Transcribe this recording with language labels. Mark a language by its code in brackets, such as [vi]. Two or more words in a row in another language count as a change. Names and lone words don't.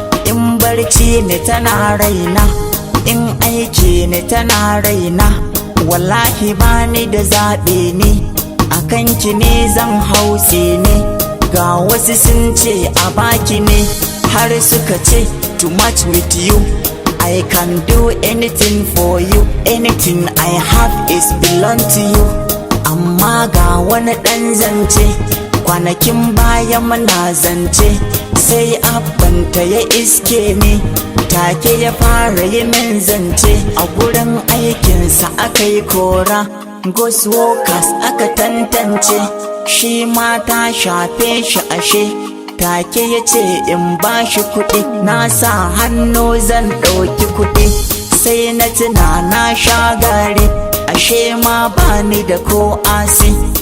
[ha] In barci ne tana raina, in aiki ne tana raina. Wallahi bani da zaɓi ne, a kanki ne zan hause ne. Ga wasu sun ce a baki ne, har suka ce to [en] match with you. I can do anything for you, anything I have is belong to you. [ha] Amma ga wani ɗan zance, kwanakin baya muna zance, sai abbanta ya iske ni, take ya fara yi min zance. A gurin aikinsa aka yi kora, [en] ghost workers [ha] aka tantance, shi ma ta shafe shi ashe. Take ya ce in ba shi kuɗi, na sa hannu zan ɗauki kuɗi, sai na tuna na sha gari, ashe ma ba ni da ko asi.